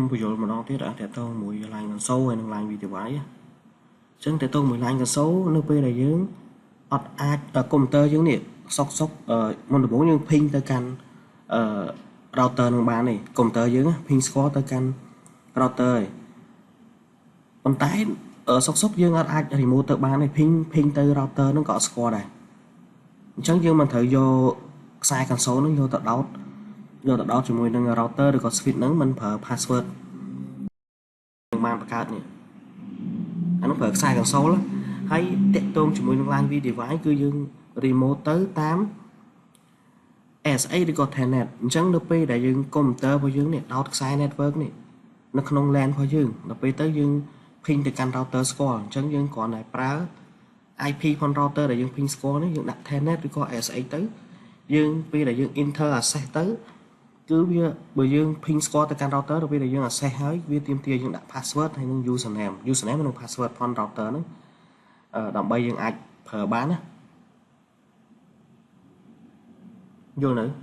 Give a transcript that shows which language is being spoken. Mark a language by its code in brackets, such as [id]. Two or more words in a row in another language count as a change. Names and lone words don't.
[km] បញ្យល់ម្ដងទៀតតាក់ទងមួយ [en] line console [km] ហើយនិង [en] line video device [km] អញ្ចឹងតាក់ទងមួយ line console នៅពេលដែលយើងអត់អាចកុំព្យូទ័រយើងនេះសុកមុនដំបូងយើង ping ទៅកាន់router នឹងបានទេកុំព្យូទ័រយើង ping ស្គាល់ទៅកាន់ router ឯងប៉ុន្តែសុកយើងអត់អាច remote ទៅបានទេ ping ទៅ router នឹងក៏អត់ស្គាល់ដែរអញ្ចឹងយើងមិនត្រូវយកខ្សែ console នឹងយកទៅដោតជាមួយនឹង router ឬក៏ switch ហ្នឹងមិនប្រើ password នឹងបានបង្កើតនេះអានោះប្រើខ្សែ console ហើយតាក់ទងជាមួយនឹង [en] line video device [km] គឺយើង remote ទៅតាម SA ឬក៏ Telnet អញ្ចឹងនៅពេលដែលយើងកុំព្យូទ័ររបស់យើងនេះដោតខ្សែ network នេះនៅក្នុង LAN របស់យើង ដល់ពេលទៅយើង ping ទៅកាន់ router ស្គាល់អញ្ចឹងយើងគ្រាន់តែប្រើ IP ផង router ដែលយើង ping ស្គាល់នេះយើងដាក់ Telnet ឬក៏ SA ទៅយើងពេលដែលយើង enter access ទៅគឺវាបើយើង ping ស្គាល់ ទៅកាន់ router ដល់ពេលដែលយើង access ហើយវាទាមទារយើងដាក់ password ហើយនឹង username និង password ផង router ហ្នឹងដើម្បីយើងអាចប្រើបានណា យល់នៅ